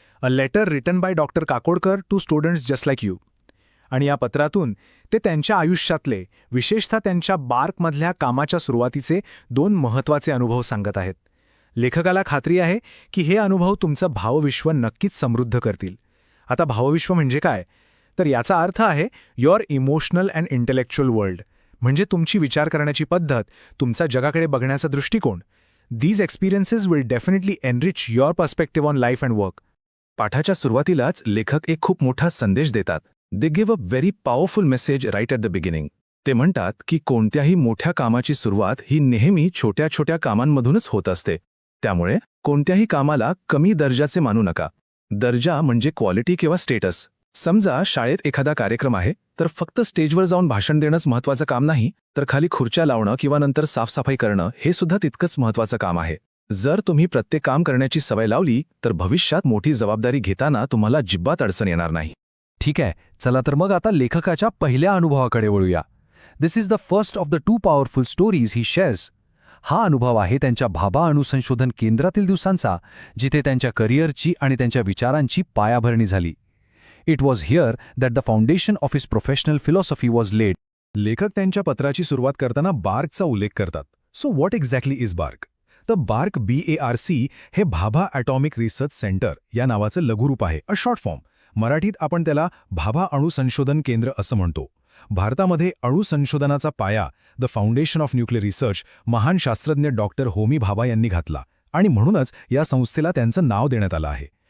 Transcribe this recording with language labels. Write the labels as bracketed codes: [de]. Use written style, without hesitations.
[en] A letter written by doctor Kakodkar to students just like you. [mr] आणि या पत्रातून ते त्यांच्या आयुष्यातले, विशेषतः त्यांच्या बार्कमधल्या कामाच्या सुरुवातीचे 2 महत्त्वाचे अनुभव सांगत आहेत. लेखकाला खात्री आहे की हे अनुभव तुमचं भावविश्व नक्कीच समृद्ध करतील. आता भावविश्व म्हणजे काय? तर याचा अर्थ आहे [en] your emotional and intellectual world, [mr] म्हणजे तुमची विचार करण्याची पद्धत, तुमचा जगाकडे बघण्याचा दृष्टिकोन. [en] These experiences will definitely enrich your perspective on life and work. [mr] पाठाच्या सुरुवातीलाच लेखक एक खूप मोठा संदेश देतात. [en] They give a very powerful message right at the beginning. [mr] ते म्हणतात की कोणत्याही मोठ्या कामाची सुरुवात ही नेहमी छोट्या छोट्या कामांमधूनच होत असते. त्यामुळे कोणत्याही कामाला कमी दर्जाचे मानू नका. दर्जा म्हणजे क्वालिटी किंवा स्टेटस. समजा शाळेत एखादा कार्यक्रम आहे, तर फक्त स्टेजवर जाऊन भाषण देणंच महत्त्वाचं काम नाही, तर खाली खुर्च्या लावणं किंवा नंतर साफसफाई करणं हे सुद्धा तितकंच महत्त्वाचं काम आहे. जर तुम्ही प्रत्येक काम करण्याची सवय लावली तर भविष्यात मोठी जबाबदारी घेताना तुम्हाला अजिबात अडचण येणार नाही. ठीक आहे, चला तर मग आता लेखकाच्या पहिल्या अनुभवाकडे वळूया. [en] This is the first of the 2 powerful stories he shares. [mr] हा अनुभव आहे त्यांच्या भाभा अणुसंशोधन केंद्रातील दिवसांचा, जिथे त्यांच्या करिअरची आणि त्यांच्या विचारांची पायाभरणी झाली. [en] It was here that the foundation of his professional philosophy was laid. [mr] लेखक त्यांच्या पत्राची सुरुवात करताना बार्कचा उल्लेख करतात. [en] So what exactly is bark? [mr] तर बार्क BARC हे भाभा ॲटॉमिक रिसर्च सेंटर या नावाचं लघुरूप आहे, [en] A short form. [mr] मराठीत आपण त्याला भाभा अणुसंशोधन केंद्र असं म्हणतो. भारतामध्ये अणुसंशोधनाचा पाया, [en] the foundation of nuclear research, [mr] महान शास्त्रज्ञ डॉक्टर होमी भाभा यांनी घातला आणि म्हणूनच या संस्थेला त्यांचं नाव देण्यात आलं आहे.